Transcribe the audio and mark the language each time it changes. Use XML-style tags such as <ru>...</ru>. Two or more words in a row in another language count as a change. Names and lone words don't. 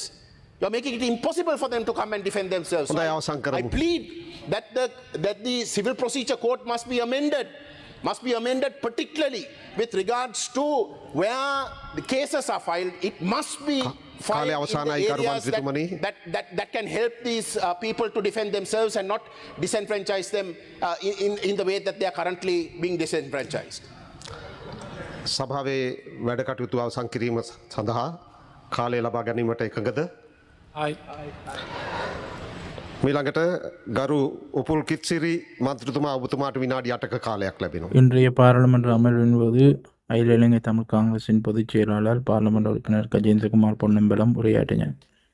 <en>You are making it impossible for them to come and defend themselves. I plead that the Civil Procedure Code must be amended particularly with regards to where the cases are filed. It must be filed in the areas that can help these people to defend themselves and not disenfranchise them in the way that they are currently being disenfranchised.</en> <si>සභාවේ වැඩ කටයුතු අවසන් කිරීම සඳහා කාලය ලබා ගැනීමට එකඟද? මීළඟට ගරු උපුල් කිත්සිරි මන්ත්‍රතුමා ඔබතුමාට විනාඩි 8ක කාලයක් ලැබෙනවා.</si> <ta>இன்றைய பாராளுமன்ற அமர்வின் போது அகில இலங்கை தமிழ் காங்கிரசின் பொதுச் செயலாளர் பார்லமெண்ட் உறுப்பினர் கஜேந்திரகுமார் பொன்னம்பலம் உரையாற்றினார்.</ta>